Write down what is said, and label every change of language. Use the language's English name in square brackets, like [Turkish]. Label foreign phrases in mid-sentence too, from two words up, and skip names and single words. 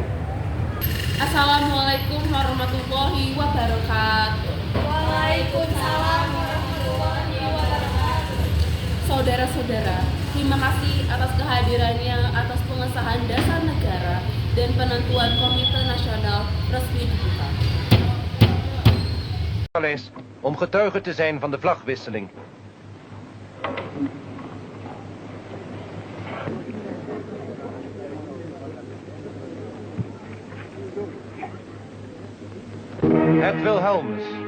[Arabic] السلام عليكم ورحمة الله وبركاته. وعليكم السلام ورحمة الله وبركاته. [Indonesian] Saudara-saudara, terima kasih atas kehadirannya atas pengesahan dasar negara dan penentuan Komite Nasional resmi dibuka. [Dutch] Om getuige te zijn van de vlagwisseling. Het Wilhelmus.